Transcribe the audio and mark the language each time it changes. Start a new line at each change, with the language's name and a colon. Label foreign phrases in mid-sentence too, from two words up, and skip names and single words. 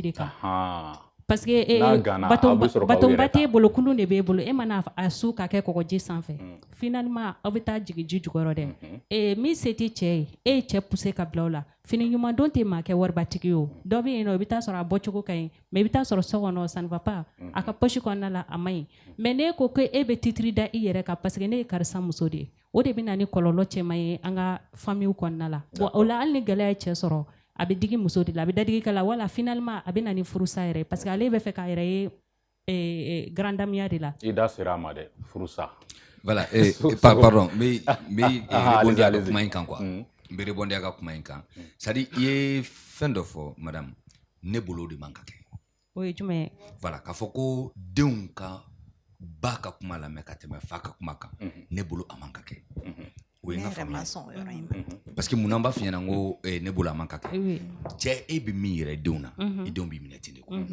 Bambara: de kan
French: parce que
Bambara: batonba t'e bolo kulun de b'e bolo e mana a su ka kɛ kɔgɔji sanfɛ finalement aw bɛ taa jigin ji jukɔrɔ dɛ min se tɛ cɛ ye e ye cɛ poussé ka bila o la fini ɲuman don tɛ maa kɛ waribatigi ye o dɔ bɛ yen nɔ i bɛ taa sɔrɔ a bɔcogo ka ɲi mais i bɛ taa sɔrɔ so kɔnɔ
French: ça ne va pas
Bambara: a ka poche kɔnɔna la a man ɲi mais n'e ko ko e bɛ titiri da i yɛrɛ kan
French: parce que
Bambara: ne ye karisa muso de ye o de bɛ na ni kɔlɔlɔ cɛman ye an ka famille kɔnɔna la bon o la hali ni gɛlɛya ye cɛ sɔrɔ a bɛ digi muso de la a bɛ dadigi kɛ la wala finalement a bɛ na ni furusa yɛrɛ
French: parce que
Bambara: ale bɛ fɛ k'a yɛrɛ ye grandamiya de la. I da sera a ma dɛ furusa.
French: Voilà, pardon, mais répondre à la
Bambara: kuma in kan
French: quoi.
Bambara: N bɛ rebondir a ka kuma in kan. C'est-à-dire i ye fɛn dɔ fɔ madame, ne bolo o de man ka kɛ. O ye jumɛn ye? Voilà, k'a fɔ ko denw ka ba ka kuma lamɛn ka tɛmɛ fa ka kuma kan, ne bolo a man ka kɛ. O ye n ka faamuya ye.
French: Parce que
Bambara: mun na n b'a f'i ɲɛna n ko ne bolo a man ka kɛ. Cɛ e bɛ min yɛrɛ denw na, i denw b'i minɛ ten de quoi.